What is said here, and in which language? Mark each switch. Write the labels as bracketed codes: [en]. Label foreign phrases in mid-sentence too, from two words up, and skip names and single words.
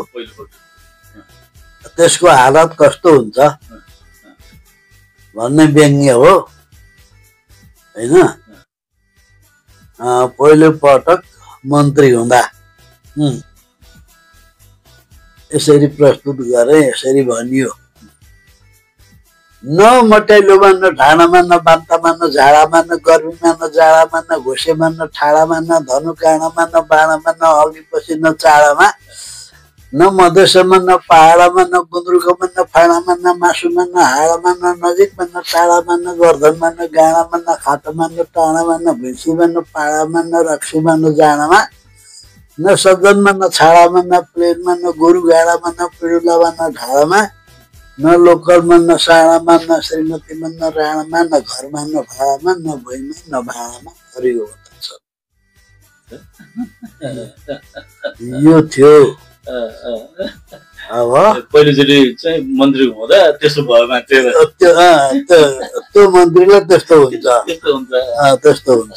[ne] त्यसको हालत कस्तो हुन्छ भन्ने व्यङ्ग्य हो होइन। पहिलो पटक मन्त्री हुँदा यसरी प्रस्तुत गरे, यसरी भनियो। न मट्याइलोमा, न ढाँडामा, न बान्तामा, न झाडामा, न गर्मीमा, न जाडामा, न घोसेमा, न ठाडामा, न धनुकाँडामा, न बाणामा, न अघिपछि, न चाडामा, न मधेसमा, न पहाडमा, न गुन्द्रुकमा, न फाडामा, न मासुमा, न हाडामा, न नजिकमा, न टाढामा, न गर्दनमा, न गाडामा, न खाटोमा, न टाढामा, न भैँसीमा, न पाडामा, न रक्सीमा, न जाडामा, न सदनमा, न छाडामा, न प्लेनमा, न गोरु गाडामा, न पिडुलामा, न ढाडामा, न लोकलमा, न साडामा, न श्रीमतीमा, न राणामा, न घरमा, न भाडामा, न भुइँमा, न भाडामा हरियो छ। यो थियो। अब पहिलोचोटि चाहिँ मन्त्री हुँदा त्यसो भयो मान्छे, त्यो मन्त्रीलाई त्यस्तो हुन्छ, त्यस्तो हुन्छ।